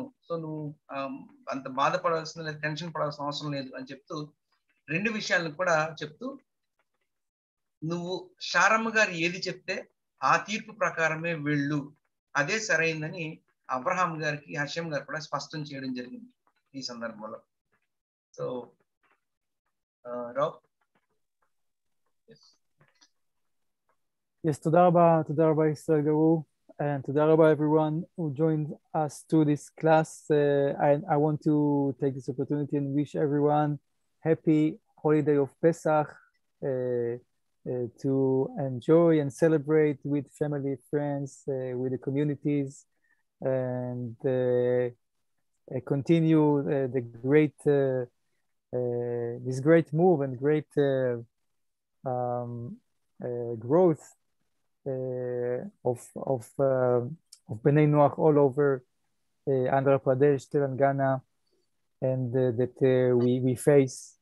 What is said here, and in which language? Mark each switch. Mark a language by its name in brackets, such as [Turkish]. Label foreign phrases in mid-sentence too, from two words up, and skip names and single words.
[Telugu] సో నువ్వు అంత బాధపడాల్సిన లేదు, టెన్షన్ పడాల్సిన అవసరం లేదు అని చెప్తూ రెండు విషయాలను కూడా చెప్తూ, నువ్వు శారమ్మ గారు ఏది చెప్తే ఆ తీర్పు ప్రకారమే వెళ్ళు అదే సరైందని అబ్రహాం గారికి హషం గారు కూడా స్పష్టం చేయడం జరిగింది ఈ సందర్భంలో. సో రావ్. [English] Yes, [Hebrew] תודה רבה [English] ישראל גרור, and [Hebrew] תודה רבה [English] everyone who joined us to this class. I want to take this opportunity and wish everyone happy holiday of Pesach, to enjoy and celebrate with family, friends, with the communities, and continue the great this great move and great growth of Bnei Noach all over Andhra Pradesh, Telangana, and that we face.